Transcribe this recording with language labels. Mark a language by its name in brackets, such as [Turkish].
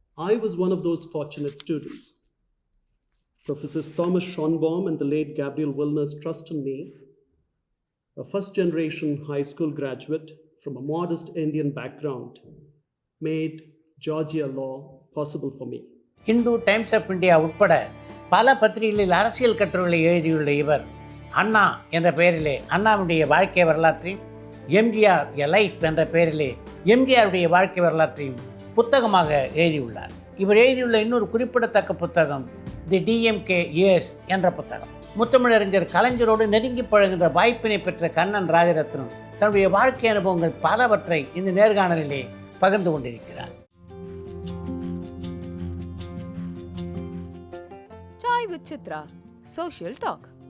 [English] I was one of those fortunate students. Professors Thomas Schonbaum and the late Gabriel Wilner's trust in me, a first-generation high school graduate from a modest Indian background, made Georgia law possible for me. [Tamil] Hindu times of India உட்பட பல பத்திரிகைகளில் அரசியல் கட்டுரைகளை எழுதியுள்ள இவர் அண்ணா என்ற பெயரிலே அண்ணாவுடைய வாழ்க்கை வரலாற்றையும், எம்ஜிஆர் எ லைஃப் என்ற பெயரிலே எம்ஜிஆருடைய வாழ்க்கை வரலாற்றையும் புத்தகமாக எழுதியுள்ளார். இவர் எழுதியுள்ள இன்னொரு குறிப்பிடத்தக்க புத்தகம் தி டிஎம்கே இயர்ஸ் என்ற புத்தகம். முத்தமிழறிஞர் கலைஞரோடு நெருங்கி பழகின்ற வாய்ப்பினை பெற்ற கண்ணன் ராஜரத்னம் தன்னுடைய வாழ்க்கை அனுபவங்கள் பலவற்றை இந்த நேர்காணலிலே பகிர்ந்து கொண்டிருக்கிறார். [English] Chai with Chitra, Social Talk.